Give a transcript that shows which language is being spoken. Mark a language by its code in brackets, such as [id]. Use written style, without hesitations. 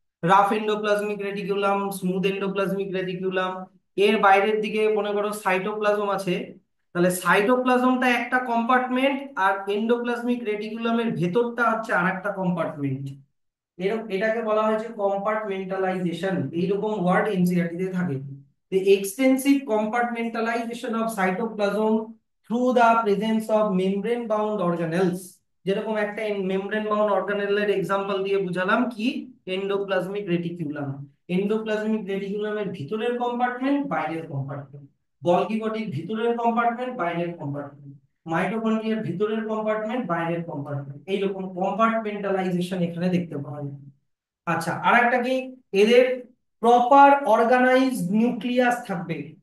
[bn] Rough endoplasmic reticulum, smooth endoplasmic reticulum. এর বাইরের দিকে মনে করো সাইটোপ্লাজম আছে। তাহলে সাইটোপ্লাজমটা একটা কম্পার্টমেন্ট, আর এন্ডোপ্লাজমিক রেটিকুলামের ভেতরটা হচ্ছে আরেকটা কম্পার্টমেন্ট। এরকম এটাকে বলা হয়েছে কম্পার্টমেন্টালাইজেশন, এইরকম ওয়ার্ড এনসিইআরটি তে থাকে। [en] The extensive compartmentalization of cytoplasm through the presence of membrane bound organelles, [bn] যেরকম একটা মেমব্রেন বাউন্ড অর্গানেলের এক্সাম্পল দিয়ে বুঝালাম কি, এন্ডোপ্লাজমিক রেটিকুলাম। এন্ডোপ্লাজমিক রেটিকুলামের ভিতরের কম্পার্টমেন্ট, বাইরের কম্পার্টমেন্ট। গলগি বডির ভিতরের কম্পার্টমেন্ট, বাইরের কম্পার্টমেন্ট। মাইটোকন্ড্রিয়ার ভিতরের কম্পার্টমেন্ট, বাইরের কম্পার্টমেন্ট, এইরকম কম্পার্টমেন্টালাইজেশন এখানে দেখতে পাওয়া যায়। আচ্ছা, আর একটা কি, এদের প্রপার অর্গানাইজড নিউক্লিয়াস থাকবে।